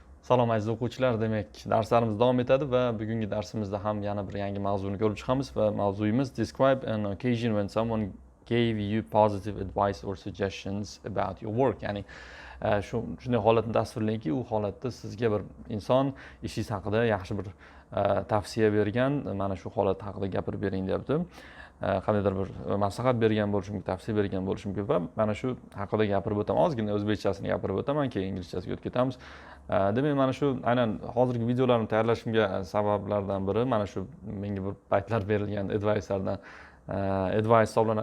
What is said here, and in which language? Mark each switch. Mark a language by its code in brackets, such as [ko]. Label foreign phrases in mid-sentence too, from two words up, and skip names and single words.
[uz] Salom aziz o'quvchilar, demak darslarimiz davom etadi va bugungi darsimizda ham yana bir yangi mavzuni ko'rib chiqamiz va mavzuyimiz [en] describe an occasion when someone gave you positive advice or suggestions about your work. [uz] Ya'ni shunday holatni tasvirlayki, u holatda sizga bir inson ishingiz haqida yaxshi bir tavsiya bergan, mana shu holat haqida gapirib bering deyapti. Qandaydir bir maslahat bergan bo'lishi mumkin, tavsiya bergan bo'lishi mumkin va mana shu haqida gapirib o'taman. Ozgina o'zbekchasini gapirib o'taman, keyin inglizchasiga o'tib ketamiz. Demak, mana shu aynan hozirgi videolarni tayyorlashimga sabablardan biri mana shu menga bir paytlar berilgan advice'lardan advice hisoblanadi.